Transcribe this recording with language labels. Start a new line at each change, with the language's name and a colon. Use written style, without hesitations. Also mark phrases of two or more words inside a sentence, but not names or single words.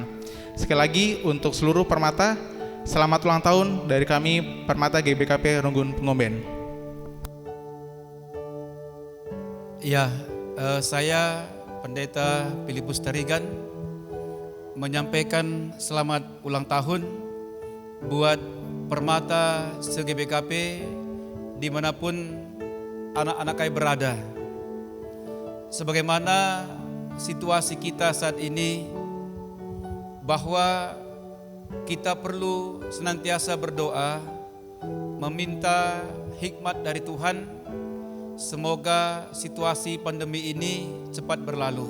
Indonesian: Sekali lagi untuk seluruh Permata, selamat ulang tahun dari kami Permata GBKP Runggun Pengumben. Ya, saya Pendeta Filipus Tarigan menyampaikan selamat ulang tahun buat Permata se-GBKP dimanapun anak-anak kami berada. Sebagaimana situasi kita saat ini, bahwa kita perlu senantiasa berdoa, meminta hikmat dari Tuhan, semoga situasi pandemi ini cepat berlalu.